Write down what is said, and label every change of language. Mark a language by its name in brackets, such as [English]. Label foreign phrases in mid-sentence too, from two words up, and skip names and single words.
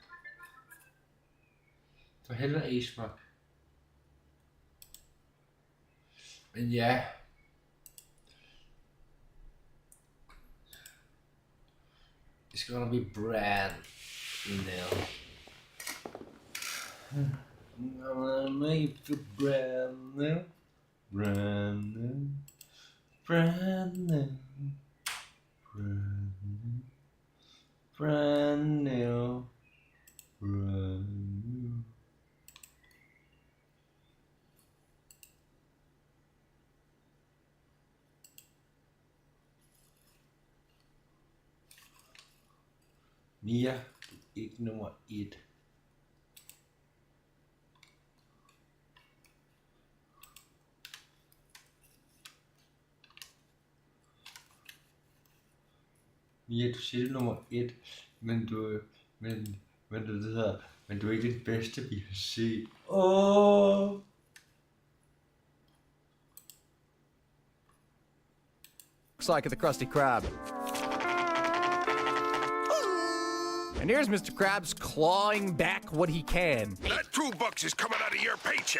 [Danish] For helvede Esmark. Men ja. [English] It's gonna be brand new. I'm gonna make it brand new. Brand new. Brand new. Brand new. Brand new. Brand new. [Danish] Mia, du er ikke nummer 1. Mia, du siger du nummer 1, men du er ikke det bedste, vi har set. [English] Looks like the Krusty Krab. And here's Mr. Krabs clawing back what he can. That $2 is coming out of your paycheck.